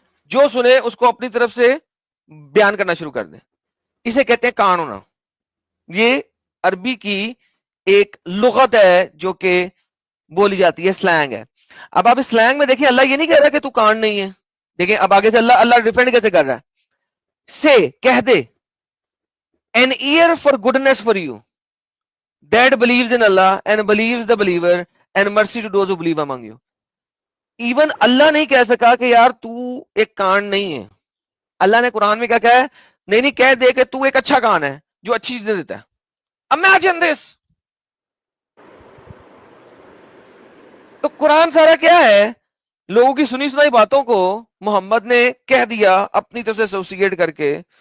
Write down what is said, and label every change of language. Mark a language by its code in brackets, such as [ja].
[ur] جو سنے اس کو اپنی طرف سے بیان کرنا شروع کر دے. اسے کہتے ہیں کان ہونا. یہ عربی کی ایک لغت ہے جو کہ بولی جاتی ہے. سلینگ ہے. اب آپ اس سلینگ میں دیکھیں اللہ یہ نہیں کہہ رہا کہ تو کان نہیں ہے. دیکھیں اب آگے سے اللہ ڈیفینڈ کیسے کر رہا ہے. سے کہہ دے [en] an ear for goodness for you that believes in Allah and believes the believer and mercy to those who believe among you. [ur] Even اللہ نہیں کہہ سکا کہ یار تو ایک کان نہیں ہے. اللہ نے قرآن میں کیا کہا ہے؟ نہیں کہہ دے کہ تو ایک اچھا کان ہے جو اچھی چیزیں دیتا ہے. [en] Imagine this. [ur] تو قرآن سارا کیا ہے؟ لوگوں کی سنی سنائی باتوں کو محمد نے کہہ دیا اپنی طرف سے ایسوسیٹ کر کے.